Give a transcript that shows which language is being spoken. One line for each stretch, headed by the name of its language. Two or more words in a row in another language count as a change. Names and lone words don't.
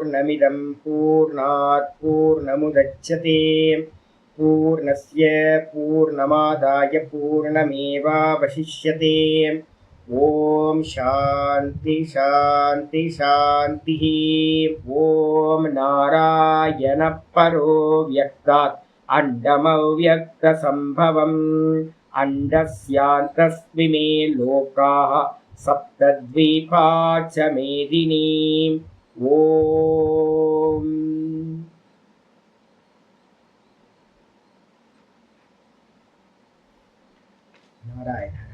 Sanskrit: पूर्णमिदं पूर्णात् पूर्णमुदच्यते पूर्णस्य पूर्णमादाय पूर्णमेवावशिष्यते. ओम् शान्ति शान्ति शान्ति. ओम् नारायण परो व्यक्तात् अण्डमव्यक्त सम्भवम् अण्डस्यान्तस्त्विमे लोकाः सप्तद्वीपा च मेदिनी. ओम् नारायण.